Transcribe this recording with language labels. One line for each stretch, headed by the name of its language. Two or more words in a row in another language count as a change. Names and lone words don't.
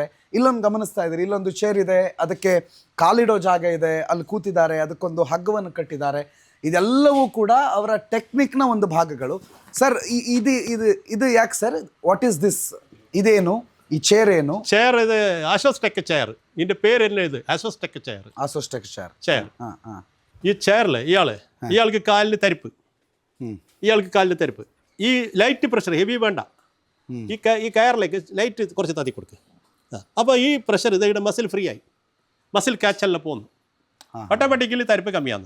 Kannada: ಇಲ್ಲೊಂದು ಗಮನಿಸ್ತಾ ಇದ್ದೀರಿ, ಇಲ್ಲೊಂದು ಚೇರ್ ಇದೆ, ಅದಕ್ಕೆ ಕಾಲಿಡೋ ಜಾಗ ಇದೆ, ಅಲ್ಲಿ ಕೂತಿದ್ದಾರೆ, ಅದಕ್ಕೊಂದು ಹಗ್ಗವನ್ನು ಕಟ್ಟಿದ್ದಾರೆ. ಇದೆಲ್ಲವೂ ಕೂಡ ಅವರ ಟೆಕ್ನಿಕ್ನ ಒಂದು ಭಾಗಗಳು. ಸರ್, ಇದು ಯಾಕೆ ಸರ್?
English: what is this?
Kannada: ಇದೇನು ಈ ಚೇರ್? ಏನು ಚೇರ್? ಇದು ಆಶೋಸ್ಟೆಕ್ ಚೇರ್.
Malayalam: ഇതിന്റെ പേര് തന്നെ ഇത് ആശോസ്ടെക് ചെയർ. ആശോസ്ടെക് ചെയർ. ഈ ചെയറിൽ ഇയാൾക്ക് കാലിന് തരിപ്പ്, ഈ
English: light pressure heavy
Malayalam: വേണ്ട, ഈ കയറിലേക്ക് ലൈറ്റ് കുറച്ച് തതി കൊടുക്കുക. അപ്പോൾ ഈ പ്രഷർ ഇതിവിടെ
English: muscle free
Malayalam: ആയി, മസിൽ ക്യാച്ചെല്ലാം പോകുന്നു, ഓട്ടോമാറ്റിക്കലി തരിപ്പ് കമ്മിയാണ്.